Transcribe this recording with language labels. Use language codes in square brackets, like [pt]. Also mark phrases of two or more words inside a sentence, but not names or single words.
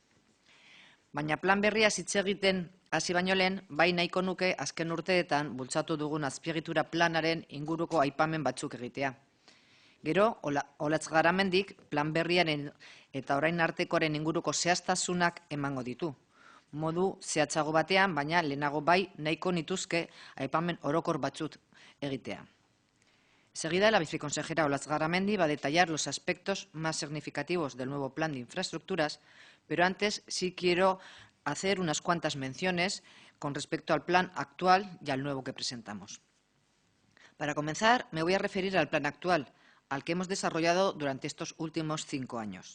[eu] Baina plan berria hitz egiten hasi baino lehen, bai nahiko nuke azken urteetan bultzatu dugun azpiegitura planaren inguruko aipamen batzuk egitea. Gero, Olatz Garamendik plan berriaren eta orain artekoaren inguruko zehaztasunak emango ditu. Modu zehatzago batean, baina lehenago bai nahiko nituzke aipamen orokor batzuk egitea. [es] Seguida, la viceconsejera Olatz Garamendi va a detallar los aspectos más significativos del nuevo plan de infraestructuras, pero antes sí quiero hacer unas cuantas menciones con respecto al plan actual y al nuevo que presentamos. Para comenzar, me voy a referir al plan actual, al que hemos desarrollado durante estos últimos 5 años.